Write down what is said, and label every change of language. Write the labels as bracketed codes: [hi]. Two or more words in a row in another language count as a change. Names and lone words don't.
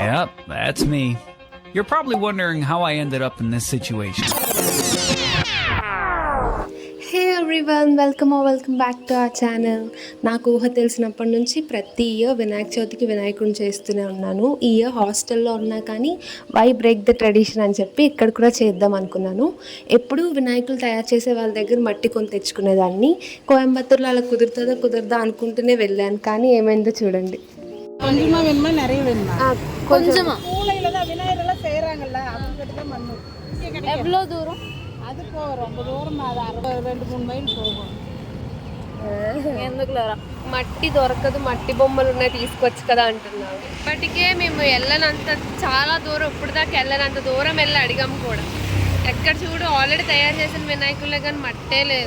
[en] Yep, that's me. You're probably wondering how I ended up in this situation. Hey everyone, welcome back to our channel. [te] నాకు ఊహ తెలిసినప్పటి నుంచి ప్రతి ఇయర్ వినాయక చవితికి వినాయకుడిని చేస్తూనే ఉన్నాను. ఈ ఇయర్ హాస్టల్లో ఉన్నా కానీ [en] why break the tradition [te] అని చెప్పి ఇక్కడ కూడా చేద్దాం అనుకున్నాను. ఎప్పుడూ వినాయకులు తయారు చేసే వాళ్ళ దగ్గర మట్టి కొని తెచ్చుకునేదాన్ని. కోయంబత్తూర్లో అలా కుదురుతుందా అనుకుంటూనే వెళ్ళాను, కానీ ఏమైందో చూడండి. [ta] கொஞ்சமா வேணுமா நிறைய வேணுமா? [te] కొంచెమా [ta] மூளையில தான் விநாயகர்லாம் செய்கிறாங்கல்ல, அவங்ககிட்ட தான் மண்ணு இங்கே கிடைக்கும். எவ்வளோ தூரம்? அது போகும், ரொம்ப தூரம், அது 2-3 మైల్ పోகும். [te] ఎందుకు లేరా? మట్టి దొరకదు, మట్టి బొమ్మలు ఉన్నాయి తీసుకొచ్చు కదా అంటున్నారు. ఇప్పటికే మేము వెళ్ళనంత చాలా దూరం, ఇప్పుడు దాకా వెళ్ళనంత దూరం వెళ్ళి అడిగాము కూడా. ఎక్కడ చూడు ఆల్రెడీ తయారు చేసిన వినాయకులే కానీ మట్టే లేదు.